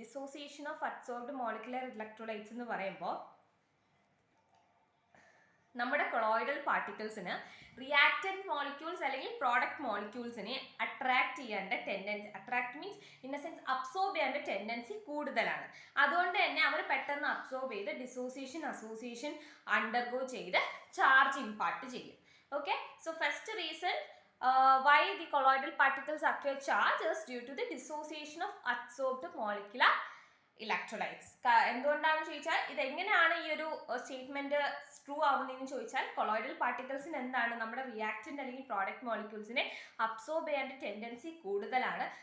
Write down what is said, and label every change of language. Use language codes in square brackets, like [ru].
[ml] Dissociation of adsorbed molecular electrolytes എന്ന് പറയുമ്പോൾ നമ്മുടെ കൊളോയിഡൽ പാർട്ടിക്കിൾസിന് റിയാക്റ്റന്റ് മോളിക്യൂൾസ് അല്ലെങ്കിൽ പ്രോഡക്റ്റ് മോളിക്യൂൾസിനെ അട്രാക്ട് ചെയ്യേണ്ട tendency, attract means in A sense absorb ചെയ്യേണ്ട ടെൻഡൻസി കൂടുതലാണ്. അതുകൊണ്ട് തന്നെ അവർ പെട്ടെന്ന് അബ്സോർബ് ചെയ്ത് ഡിസോസിയേഷൻ അസോസിയേഷൻ അണ്ടർഗോ ചെയ്ത് ചാർജ് ഇമ്പാർട്ട് ചെയ്യും. [en] Okay, so first reason why the colloidal particles acquire charge is due to the dissociation of adsorbed molecular electrolytes. [ml] എന്തുകൊണ്ടാണെന്ന് ചോദിച്ചാൽ, ഇതെങ്ങനെയാണ് ഈ ഒരു സ്റ്റേറ്റ്മെന്റ് ട്രൂ ആവുന്നതെന്ന് ചോദിച്ചാൽ, കൊളോയിഡൽ പാർട്ടിക്കിൾസിന് എന്താണ് നമ്മുടെ റിയാക്റ്റന്റ് അല്ലെങ്കിൽ പ്രോഡക്റ്റ് മോളിക്യൂൾസിനെ അബ്സോർബ് ചെയ്യേണ്ട ടെൻഡൻസി കൂടുതലാണ്.